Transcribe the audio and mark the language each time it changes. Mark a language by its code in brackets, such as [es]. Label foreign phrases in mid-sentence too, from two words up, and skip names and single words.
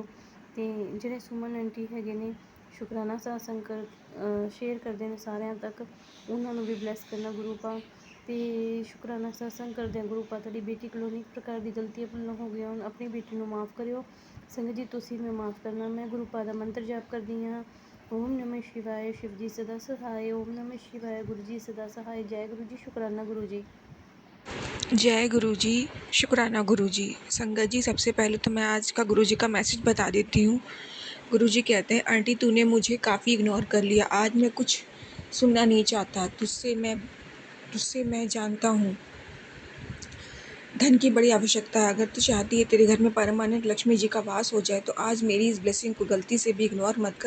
[pa] ਅਤੇ ਜਿਹੜੇ ਸੁਮਨ ਆਂਟੀ ਹੈਗੇ ਨੇ ਸ਼ੁਕਰਾਨਾ ਸਤਸੰਗ ਸ਼ੇਅਰ ਕਰਦੇ ਨੇ ਸਾਰਿਆਂ ਤੱਕ, ਉਹਨਾਂ ਨੂੰ ਵੀ ਬਲੈਸ ਕਰਨਾ ਗੁਰੂ ਪਾ। ਅਤੇ ਸ਼ੁਕਰਾਨਾ ਸਤਸੰਗ ਕਰਦਿਆਂ ਗੁਰੂ ਪਾ ਤੁਹਾਡੀ ਬੇਟੀ ਕੋਲੋਂ ਅਨੇਕ ਪ੍ਰਕਾਰ ਦੀ ਗਲਤੀਆਂ ਭੁੱਲਾਂ ਹੋ ਗਈਆਂ ਹੁਣ, ਆਪਣੀ ਬੇਟੀ ਨੂੰ ਮਾफ़ ਕਰਿਓ। ਸੰਗਤ ਜੀ ਤੁਸੀਂ ਮੈਂ ਮਾफ़ ਕਰਨਾ। ਮੈਂ ਗੁਰੂ ਪਾ ਦਾ ਮੰਤਰ ਜਾਪ ਕਰਦੀ ਹਾਂ। [hi] ओम नमः शिवाय शिव जी सदा सहाय, ओम नमः शिवाय गुरु जी सदा सहाय। जय गुरु जी, शुक्राना गुरु जी। जय गुरु जी, शुक्राना गुरु जी। संगत जी सबसे पहले तो मैं आज का गुरु जी का मैसेज बता देती हूँ। गुरु जी कहते हैं, आंटी तूने मुझे काफ़ी इग्नोर कर लिया, आज मैं कुछ सुनना नहीं चाहता, तुझसे मैं जानता हूँ धन की बड़ी आवश्यकता है। अगर तू चाहती है तेरे घर में परमानेंट लक्ष्मी जी का वास हो जाए तो आज मेरी इस ब्लेसिंग को गलती से भी इग्नोर मत कर।